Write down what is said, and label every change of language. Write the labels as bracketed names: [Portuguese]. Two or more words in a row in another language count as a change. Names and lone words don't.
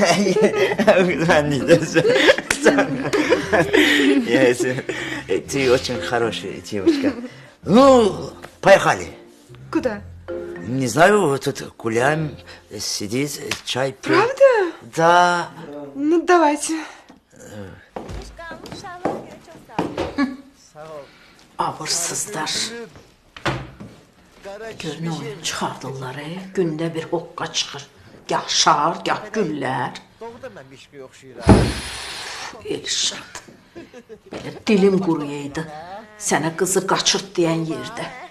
[Russian] Ты очень хорошая девочка. Ну, поехали. Куда? Не знаю, тут гуляем, сидит, чай пьем. Правда? Да. Ну, давайте. [Azerbaijani] Abırsızlar. Görün oyun çıxardırlar, gündə bir hoqqa çıxır. Gah şar, gah güllər. Elşad, belə dilim quruyaydı sənə qızı qaçırt deyən yerdə.